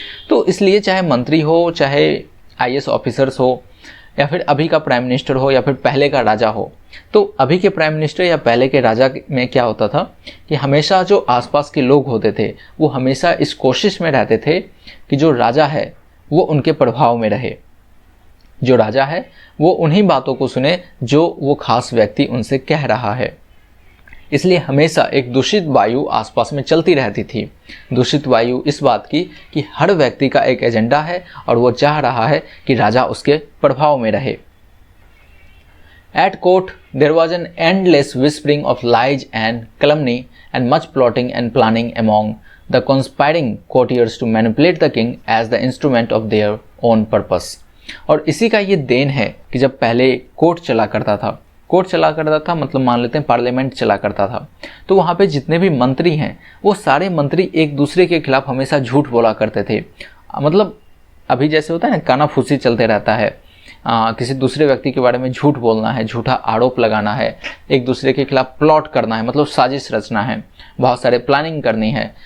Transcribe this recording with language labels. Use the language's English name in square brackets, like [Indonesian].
[Hindi] तो इसलिए चाहे मंत्री हो, चाहे आईएएस ऑफिसर्स हो, या फिर अभी का प्राइम मिनिस्टर हो, या फिर पहले का राजा हो, तो अभी के प्राइम मिनिस्टर या पहले के राजा में क्या होता था कि हमेशा जो आसपास के लोग होते थे वो हमेशा इस कोशिश में रहते थे कि जो राजा है वो उनके प्रभाव में रहे, जो राजा है वो उन्हीं बातों को सुने जो वो खास व्यक्ति उनसे कह रहा है। इसलिए हमेशा एक दूषित वायु आसपास में चलती रहती थी। दूषित वायु इस बात की कि हर व्यक्ति का एक एजेंडा है और वो चाह रहा है कि राजा उसके प्रभाव में रहे। [English] At court, there was an endless whispering of lies and calumny and much plotting and planning among the conspiring courtiers to manipulate the king as the instrument of their own purpose। [Hindi] और इसी का ये then है कि जब पहले court चला करता था, मतलब मान लेते हैं पार्लियामेंट चला करता था, तो वहाँ पे जितने भी मंत्री हैं वो सारे मंत्री एक दूसरे के खिलाफ हमेशा झूठ बोला करते थे। मतलब अभी जैसे होता है ना, कानाफूसी चलते रहता है, किसी दूसरे व्यक्ति के बारे में झूठ बोलना है, झूठा आरोप लगाना है, एक दूसरे के खिलाफ प्लॉट करना है, मतलब साजिश रचना है, बहुत सारे प्लानिंग करनी है।